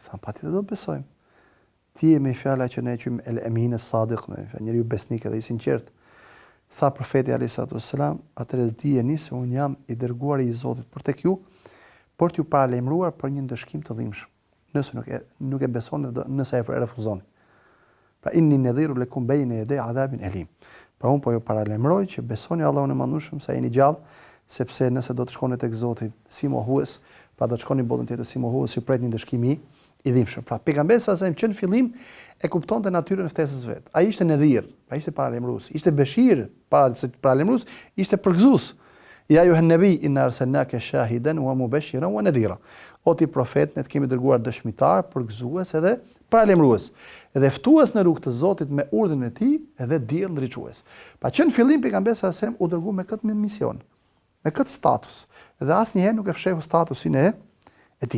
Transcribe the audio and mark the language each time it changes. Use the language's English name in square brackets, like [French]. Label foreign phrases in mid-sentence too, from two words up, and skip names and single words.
[Albanian] Thanë, patjetër do të besojmë. Ti je me fjala që ne e quajmë [Arabic] الأمين الصادق, [Albanian] njeriu besnik edhe i sinqert. Tha profeti [Arabic] عليه الصلاة والسلام, [Albanian] atëherë dijeni se un jam i dërguari i Zotit për tek ju, për t'ju paralajmëruar për një ndëshkim të dhimbshëm. Nëse nuk e besoni, nëse e refuzoni. [Arabic] Pra إني نذير لكم بين يدي عذاب أليم. [Albanian] Pra unë po ju paralajmëroj që besoni Allahun e Madhërisht sa jeni gjallë, sepse nëse do të shkoni tek Zoti si mohues, pra do të shkoni në botën tjetër si mohues, ju pret një ndëshkim i dhimbshëm. Pra pejgamberi sa që në fillim e kuptonte natyrën e ftesës vet. Ai ishte nadhir, ai ishte paralajmërues, ishte beshir, paralajmërues, ishte përgëzues. [Arabic] يا أيها النبي إنا أرسلناك شاهدا ومبشرا ونذيرا. [Albanian] O ti profet, ne të kemi dërguar dëshmitar, përgëzues edhe paralajmërues. Edhe ftues në rrugë të Zotit me urdhrin e tij, edhe diell ndriçues. Pa që në fillim pejgamberi sa u dërgoi me këtë mision, me këtë status. Dhe asnjëherë nuk e fshehu statusin e tij.